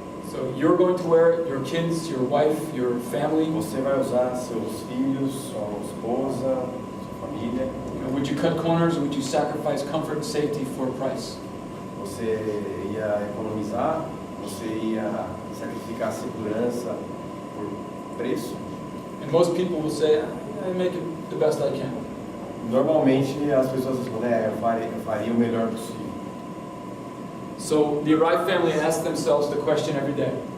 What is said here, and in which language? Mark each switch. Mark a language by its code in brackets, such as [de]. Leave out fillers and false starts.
[en] So you're going to wear it, your kids, your wife, your family. [pt] Você vai usar seus filhos, sua esposa, sua família. [en] Would you cut corners or would you sacrifice comfort and safety for a price? [pt] Você ia economizar, você ia sacrificar a segurança por preço. [en] And most people will say, I make it the best I can. [pt] Normalmente as pessoas respondem, eu faria o melhor possível. [en] So the Arai family asks themselves the question every day.